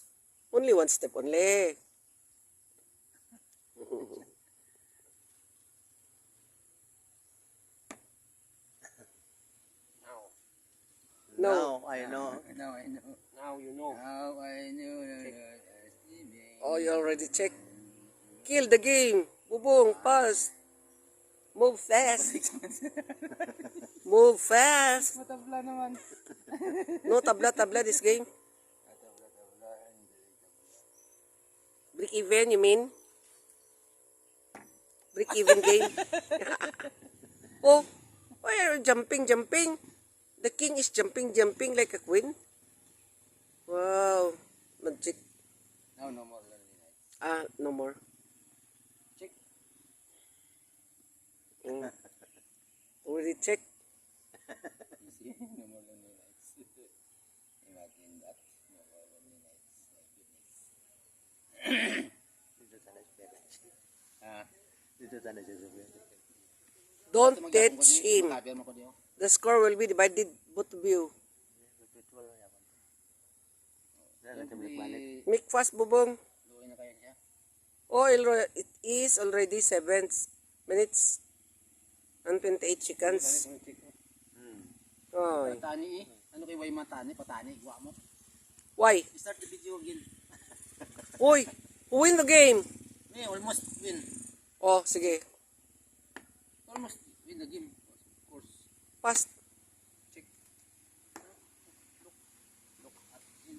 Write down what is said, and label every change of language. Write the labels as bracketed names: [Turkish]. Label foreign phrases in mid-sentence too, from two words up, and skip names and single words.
[English] Only 1 step only. No. Now I know. Now you know. Now I know. Oh, you already checked. Kill the game. Bubong, fast. Move fast. Move fast. [Filipino] Matabla naman. [English] No tabla this game. Break even, you mean? Break even game. Oh, why are you jumping? The king is jumping like a queen. Wow, magic. Now no more lonely nights. No more. Check. Already check. You see? No more lonely nights. Imagine that. No more lonely nights. My goodness. [Filipino] Dito sana siya sa pwede. [English] Don't touch him. The score will be divided both of you. Make fast, Bubong. [Cebuano] Luoy na kaya siya. [English] Oh, it is already 7 minutes and 28 seconds. Oh, [Cebuano] Patani eh. Ano kay way matani? Patani. Guwa mo. [English] why? Start the video again. Uy, who win the game? May almost win. Oh, sige. Almost win the game. Of course. Fast. Check. Look at him.